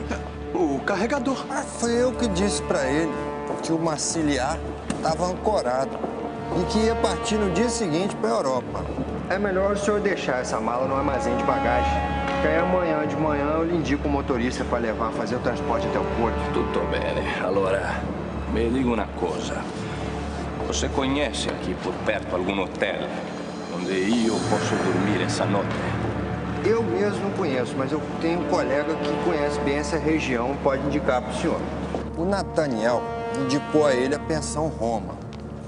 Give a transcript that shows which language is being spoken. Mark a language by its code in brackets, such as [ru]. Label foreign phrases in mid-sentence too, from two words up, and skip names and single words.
[pt] O carregador. Foi eu que disse pra ele que o Massiliá estava ancorado e que ia partir no dia seguinte para a Europa. É melhor o senhor deixar essa mala no armazém de bagagem, que aí amanhã de manhã eu lhe indico o motorista para levar, fazer o transporte até o porto. [it] Tutto bene. Allora, mi dica una cosa. [pt] Você conhece aqui por perto algum hotel onde eu posso dormir essa noite? Eu mesmo não conheço, mas eu tenho um colega que conhece bem essa região, pode indicar para o senhor. O Nathaniel indicou a ele a Pensão Roma.